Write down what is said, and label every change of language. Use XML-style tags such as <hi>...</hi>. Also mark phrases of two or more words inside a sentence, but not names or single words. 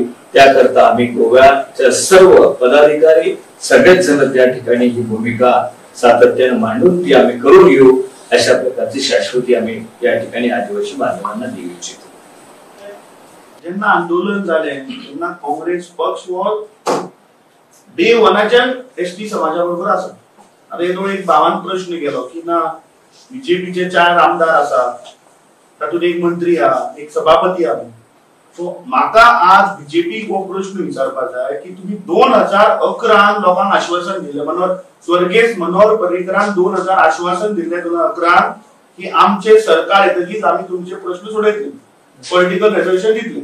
<mr>त्याकरता आम्ही गोव्याच्या सर्व पदाधिकारी सगळेच जण त्या ठिकाणी ही भूमिका सातत्याने मांडून ती आम्ही करून घेऊ, अशा प्रकारची शाश्वती आम्ही या ठिकाणी आदिवासी बांधवांना देऊ इच्छितो. ज्यांना आंदोलन झाले त्यांना काँग्रेस पक्ष व डे वनाच्या ST समाजाबरोबर असत.</mr> <kok>आता येतो एक भावान प्रश्न केलो की ना BJPचे 4 आमदार आसा, तातूंत एक मंत्री हा, एक सभापती हा. सो म्हाका आज BJP को प्रश्न विचारपाक जाय की तुम्ही 2011 लोकांक आश्वासन दिले, मनोहर स्वर्गेस मनोहर पर्रीकरान 2000 आश्वासन दिले 2011 की आमचे सरकार येतकीच आम्ही तुमचे प्रश्न सोडयतले,</kok> <en>political resolution</en> <kok>दितले.</kok>